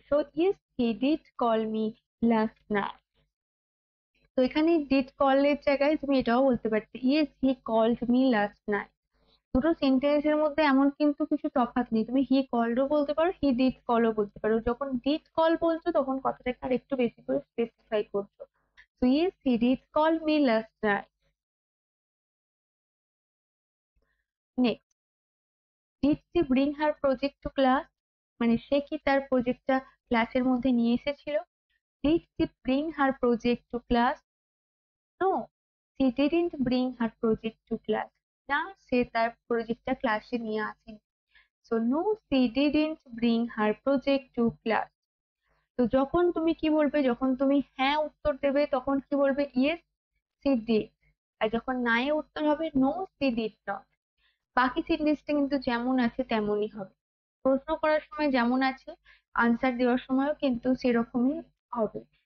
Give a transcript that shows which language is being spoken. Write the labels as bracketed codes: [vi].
[en] So yes he did call me last night. [bn] তো এখানে did call এর জায়গায় তুমি এটাও বলতে পারতে, [en] Yes he called me last night. [bn] দুটো সেন্টেন্সের মধ্যে এমন কিন্তু কিছু তফাৎ নেই, তুমি হি কলডও বলতে পারো, হি ডিড কলও বলতে পারো। যখন ডিড কল বলছো তখন কথাটাকে আর একটু বেশি করে স্পেসিফাই করছো। [en] So yes, he did call me last night. Next, did she bring her project to class? [bn] মানে সে কি তার প্রজেক্টটা ক্লাসের মধ্যে নিয়ে এসেছিল? [en] Did she bring her project to class? No, she didn't bring her project to class. [bn] না, সে তার প্রজেক্টটা ক্লাসে নিয়ে আসেনি। [en] So no, she didn't bring her project to class. [bn] তো যখন তুমি কি বলবে, যখন তুমি হ্যাঁ উত্তর দেবে তখন কি বলবে? [en] Yes she did. [bn] আর যখন না এ উত্তর হবে, [en] No she did not. [bn] বাকি সেন্টেন্সটা কিন্তু যেমন আছে তেমনই হবে। প্রশ্ন করার সময় যেমন আছে, আনসার দেওয়ার সময়ও কিন্তু সেরকমই হবে।